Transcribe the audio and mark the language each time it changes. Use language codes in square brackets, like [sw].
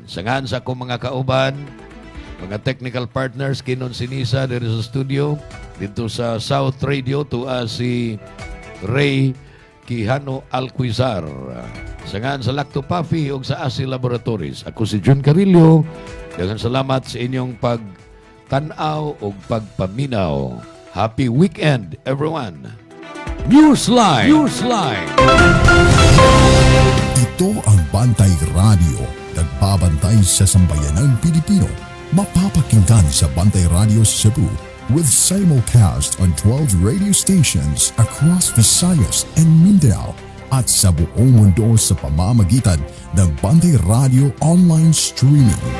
[ceb] Sangan sa akong mga kauban, mga technical partners kinon sinisa diri sa studio dito sa South Radio tuwa si Ray Quijano Alquizar. Sangan sa Lacto Pafi ug sa ASI Laboratories. Ako si Jun Carillo. Daghang salamat sa inyong pagtan-aw ug pagpaminaw. [en] Happy weekend, everyone. Newsline. [tl] Ito ang Bantay Radio, nagbabantay sa sambayanang Pilipino. Mapapakinggan sa Bantay Radio Cebu with simulcast on 12 radio stations across Visayas and Mindanao at sa buong mundo sa pamamagitan ng Bantay Radio online streaming.